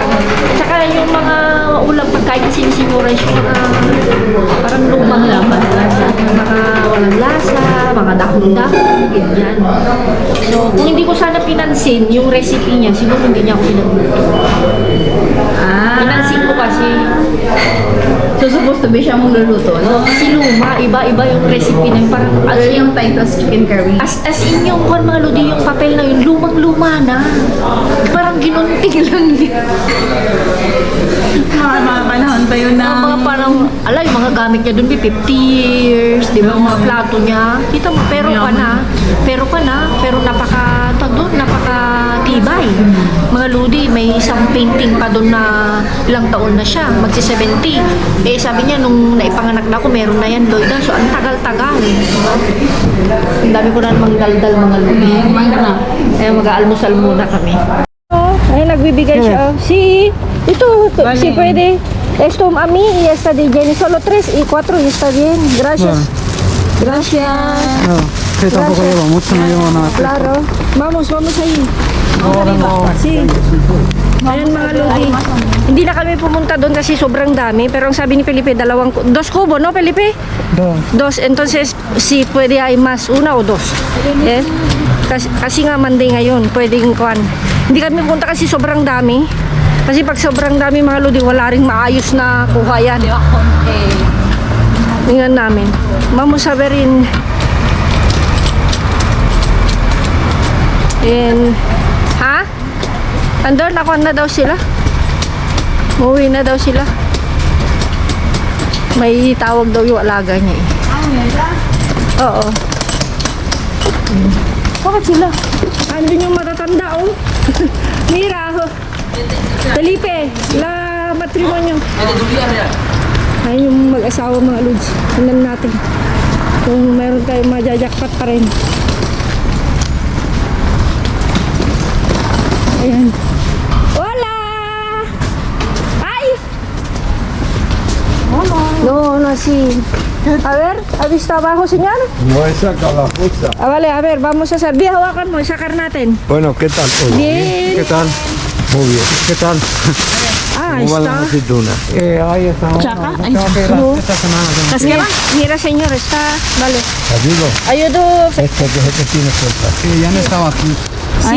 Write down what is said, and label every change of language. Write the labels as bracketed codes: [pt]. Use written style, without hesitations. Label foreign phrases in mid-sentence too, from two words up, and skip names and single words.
[tl] Tsaka yung mga ulam pagkain kasi yung sinura yung mga parang lumang laman. Mga walang lasa, mga dahon-dahon, ganyan. So, kung hindi ko sana pinansin yung recipe niya, siguro hindi niya ako pinagluto. Pinansin ko kasi. So, [en] supposed to be [tl] siya mong luluto, no? Kasi luma, iba-iba yung recipe na yun. Parang Ano yung Titus [en] chicken curry? [tl] as in yung mga ludi, yung papel na yun, lumang-luma na. Parang ginunting lang yun. Mga panahon pa yun na... Mga parang, yung mga gamit niya dun, 50 years, di ba? Mga plato niya. Kita mo, pero napaka-tibay. Mga ludi, may isang painting pa dun na ilang taon na siya, magsi-70. Eh, sabi niya, nung naipanganak na ako, meron na yan, Loida. So, ang tagal-tagal. Ang dami ko na namang daldal mga ludi. Kumain ka na. Eh, mag-aalmusal muna kami. Ay, nagbibigay siya. Si pwede. [es] Esto a mí y esta de Jenny. Solo 3 y 4 y está bien. Gracias. Gracias. No, que tampoco llevo mucho, no llevo nada. Claro. Vamos ahí. Sí. [tl] Ayan mga lodi. Hindi na kami pumunta doon kasi sobrang dami. Pero ang sabi ni Felipe, 2 kubo, no Felipe? Dos. Entonces, si pwede ay mas 1 o 2. Eh? Kasi nga Monday ngayon, pwedeng kuan. Hindi kami pumunta kasi sobrang dami. Kasi pag sobrang dami mga lodi, wala ring maayos na kuha yan. Tingnan namin. [es] Vamos a ver in ha? [tl] Andun, nakuha na daw sila. Umuwi na daw sila. May tawag daw yung alaga niya eh. Oo. Bakit sila? Andun yung matatanda oh. Mira oh. [es] Felipe, la matrimonyo. [tl] Ayun yung mag-asawa mga lods. Tingnan natin kung meron tayong majajakpat pa rin. Ayan. [es] Hola! ¡Ay! No, sí. A ver, ¿ha visto abajo, señor? No he sacado la fuerza. Vale, a ver, vamos a hacer. Bien, [tl] hawakan mo, sacar natin. [es] Bueno, ¿qué tal? Hola. Bien. ¿Qué tal? Muy bien. ¿Qué tal? Ah, ¿Cómo van está. las aceitunas? Ahí estamos. Chaca, ay, Tengo que ir no. esta semana. Mira, mira, señor, está. Vale. ¿Ayudo? Ayudo. Este que es el que tiene fuerza. Sí, ya no estaba aquí. Sí,